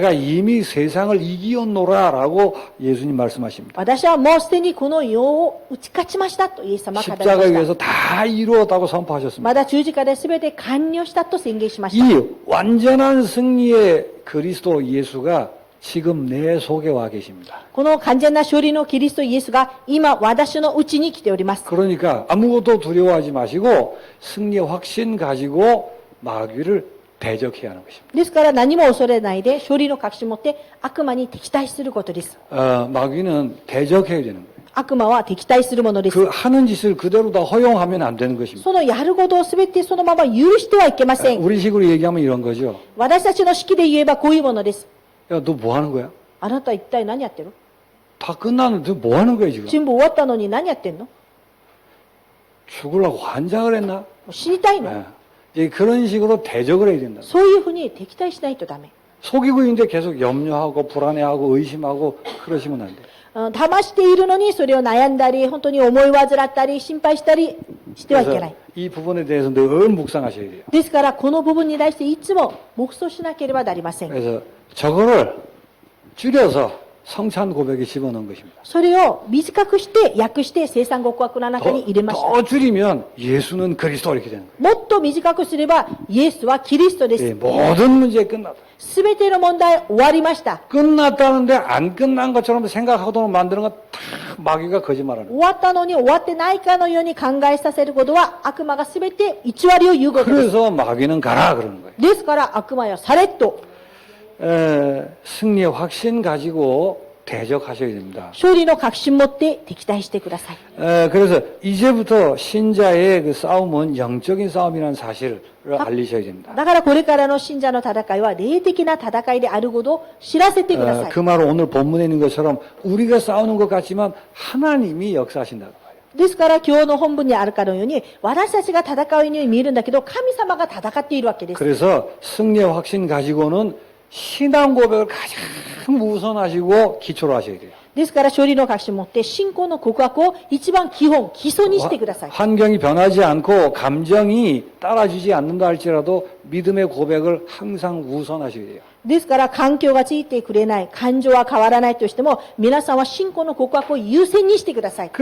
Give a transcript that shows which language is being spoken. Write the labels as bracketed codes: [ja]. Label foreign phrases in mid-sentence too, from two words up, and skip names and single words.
[ko] 내가 이미 세상을 이기었노라라고 예수님 말씀하십니다. [ja] 私はもうすでにこの世を打ち勝ちましたとイエス様は語りま [ko] 십자가에 [ja] した。 [ko] 의해서 다 이루었다고 선포하셨습니다. [ja] まだ十字架で全て完了したと宣言しました。 [ko] 이 완전한 승리의 그리스도 예수가 지금 내 속에 와 계십니다. [ja] この完全な勝利のキリストイエスが今私のうちに来ております。 [ko] 그러니까 아무것도 두려워하지 마시고 승리의 확신 가지고 마귀를 대적해야 하는 것입니다. [ja] ですから何も恐れないで勝利の確信を持って悪魔に敵対することです。 [ko] 마귀는 대적해야 되는 거예요. [ja] 悪魔は敵対するものです。 [ko] 그 하는 짓을 그대로 다 허용하면 안 되는 것입니다. [ja] そのやることを全てそのまま許してはいけません。 [ko] 우리식으로 얘기하면 이런 거죠. [ja] 私たちの式で言えばこういうものです。 [ko] 야, 너 뭐 하는 거야? [ja] あなた一体何やってる？ [ko] 다 끝났는데 뭐 하는 거야 지금? [ja] 全部終わったのに何やってんの？も [ko] 죽으려고 환장을 했나? [ja] う死にたいの？ [ko] 그런 식으로 대적을 해야 된다. [ja] そういうふうに敵対しないとダメ。 [ko] 속이고 있는데 계속 염려하고 불안해하고 의심하고 그러시면 안 돼요. [ja] 騙しているのにそれを悩んだり、本当に思い患ったり、心配したりしてはいけない。 [ko] 이 부분에 대해서 늘 묵상하셔야 돼요. [ja] ですから、この部分に対していつも黙想しなければなりません。 [ko] 그래서 저거를 줄여서 성찬 고백에 집어넣은 것입니다. [ja] それを短くして訳して生産極悪の中に入れました。 [ko] 더 줄이면 예수는 그리스도 이렇게 되는 거예요. [ja] もっと短くすればイエスはキリストで [ko] 예, [ja] す。 [ko] 모든 문제 끝났다. [ja] すべての問題終わりました。 [ko] 끝났다는데 안 끝난 것처럼 생각하도록 만드는 건 다 마귀가 거짓말하는 거예요. [ja] 終わったのに終わってないかのように考えさせることは悪魔がすべて偽りを言うことです。 [ko] 그래서 마귀는 가라 그러는 거예요. [ja] ですから悪魔よされっと [ko] 승리의 확신 가지고 대적하셔야 됩니다. [ja] 勝利の確信を持って敵対してください。 [ko] 그래서 이제부터 신자의 그 싸움은 영적인 싸움이라는 사실을 알리셔야 됩니다. [ja] だからこれからの信者の戦いは霊的な戦いであることを知らせてください。 [ko] 그 말은 오늘 본문에 있는 것처럼 우리가 싸우는 것 같지만 하나님이 역사하신다고 봐요. [ja] ですから今日の本文にあるかのように私たちが戦うように見えるんだけど神様が戦っているわけです。 [ko] 그래서 승리의 확신 가지고는 신앙 고백을 가장 우선하시고 기초로 하셔야 돼요. [ja] ですから勝利の確信を持って信仰の告白を一番基本、基礎にしてください。 [ko] 환경이 변하지 않고 감정이 따라주지 않는다 할지라도 믿음의 고백을 항상 우선하셔야 돼요. [ja] ですから環境がついてくれない、感情は変わらないとしても皆さんは信仰の告白を優先にしてください。